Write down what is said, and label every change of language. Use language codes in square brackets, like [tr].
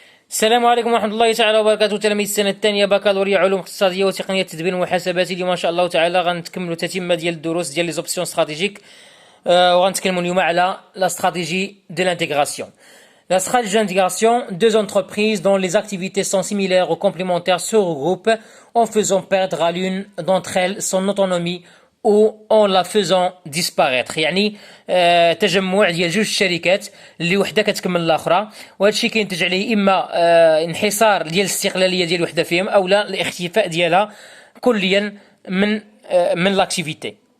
[ar] السلام عليكم ورحمة الله تعالى وبركاته. تلاميذ السنة الثانية بكالوريا علوم اقتصادية وتقنية التدبير والمحاسبات. اليوم إن شاء الله تعالى غنتكملوا تتمة ديال الدروس ديال لي زوبسيون استراتيجيك، وغنتكلموا اليوم على لا استراتيجي دو l'intégration. [fr] La stratégie d'intégration, deux entreprises dont les activités sont similaires ou complémentaires se regroupent en faisant perdre à l'une d'entre elles son autonomie ou en la faisant disparaître. [ar] يعني تجمع ديال جوج شركات اللي وحده كتكمل الاخرى، وهذا الشيء كينتج عليه اما انحصار ديال الاستقلاليه ديال وحده فيهم او لا الاختفاء ديالها كليا من لاكتيفيتي.